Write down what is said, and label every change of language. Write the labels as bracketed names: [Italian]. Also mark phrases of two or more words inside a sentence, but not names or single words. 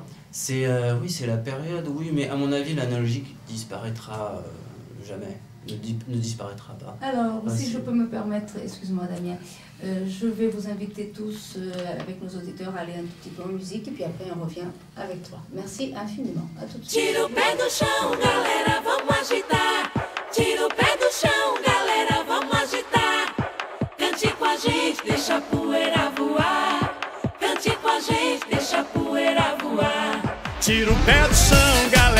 [French] Oui, c'est la période, oui, mais à mon avis, l'analogique disparaîtra jamais, ne disparaîtra pas. Alors, si je peux me permettre, excuse-moi Damien, je vais vous inviter tous, avec nos auditeurs, à aller un petit peu en musique, et puis après on revient avec toi. Merci infiniment, à tout de suite. [Portuguese] Tira o pé do chão, galera, vamos agitar. Tira o pé do chão, galera, vamos agitar. Cante com a gente, deixa a poeira voar. Cante com a gente, deixa a poeira voar. Tira o pé do chão,